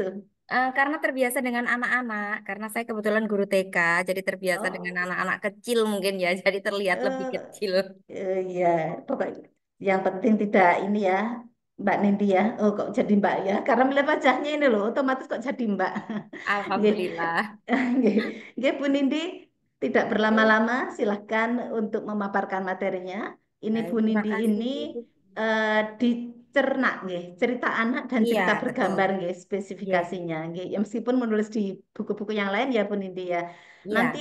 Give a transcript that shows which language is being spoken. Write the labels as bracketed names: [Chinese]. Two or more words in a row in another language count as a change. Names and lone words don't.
[Indonesian] Karena terbiasa dengan anak-anak, karena saya kebetulan guru TK, jadi terbiasa dengan Oh, anak-anak kecil mungkin ya, jadi terlihat lebih eh, kecil. iya, pokoknya yang penting tidak ini ya, Mbak Nindi ya. Oh, kok jadi Mbak ya? Karena melihat wajahnya ini loh, otomatis kok jadi Mbak. Nggih. Alhamdulillah. [Javanese] Nggih. Nggih, Bu Nindi, [Indonesian] tidak Oke. berlama-lama, silahkan untuk memaparkan materinya. Ini Baik, Bu terima Nindi kasih. ini dicerna, nggih, cerita anak dan Iya, cerita betul. bergambar, nggih, Iya, spesifikasinya, nggih. Ya, meskipun menulis di buku-buku yang lain ya, Bu Nindi ya. Nanti